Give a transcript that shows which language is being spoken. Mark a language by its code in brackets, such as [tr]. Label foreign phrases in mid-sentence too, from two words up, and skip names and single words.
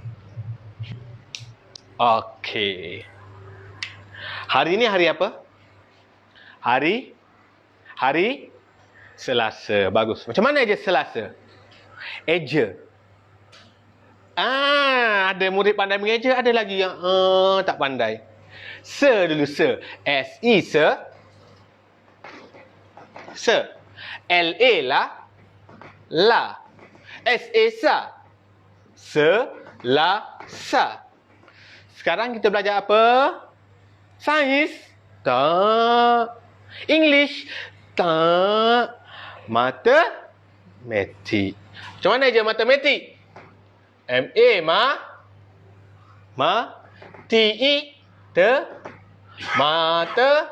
[ms] Okey. Hari ni hari apa? Hari Selasa. Bagus. Macam mana je Selasa? Eja. Ada murid pandai mengeja, ada lagi yang tak pandai. Dulu. S-E, se. L-A, la. S-A, sa. Sa. Sekarang kita belajar apa? Sains? Tak. English? Tak. Matematik. Macam mana je matematik? T-E, mata.